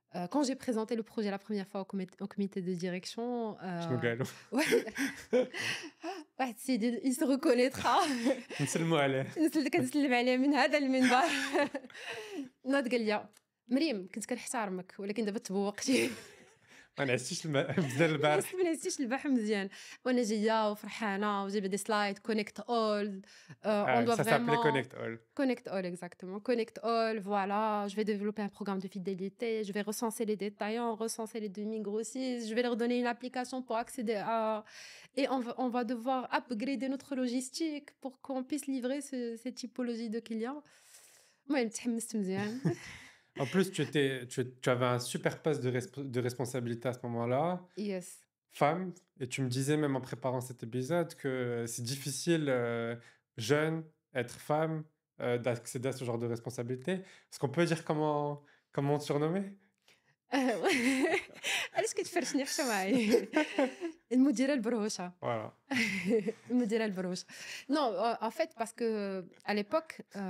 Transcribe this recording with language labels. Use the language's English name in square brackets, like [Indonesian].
[French] Quand j'ai présenté le projet la première fois au comité de direction, [Arabic] شنو قالوا؟ واحد السيد [French] il se reconnaîtra. [Arabic] نسلموا عليه. الناس اللي كنسلم عليه من هذا المنبر. ناض قال لي مريم كنت كنحترمك ولكن دابا تبوقتي. ما نعسيش بزاف البارح. ما نسيتش البارح مزيان وانا جايه وفرحانه وجايبه دي سلايد كونيكت اول [French] on doit Ça s'appelait vraiment [English] Connect All. connect all exactement connect all. [French] Voilà, je vais développer un programme de fidélité, je vais recenser les détaillants, recenser les demi-grossistes, je vais leur donner une application pour accéder à et on va devoir upgrader notre logistique pour qu'on puisse livrer ces typologies de clients. [Arabic] المهم تحمست مزيان. [French] En plus, tu avais un super poste de responsabilité à ce moment-là, [English] Yes. [French] femme, et tu me disais même en préparant cet épisode que c'est difficile, jeune, être femme, d'accéder à ce genre de responsabilité. Est-ce qu'on peut dire comment on te surnommait? [Arabic] علاش كتفرشني حشا معايا المديره البروشه. [French] Voilà. [Arabic] المديره البروشه. [French] Non, en fait parce que à l'époque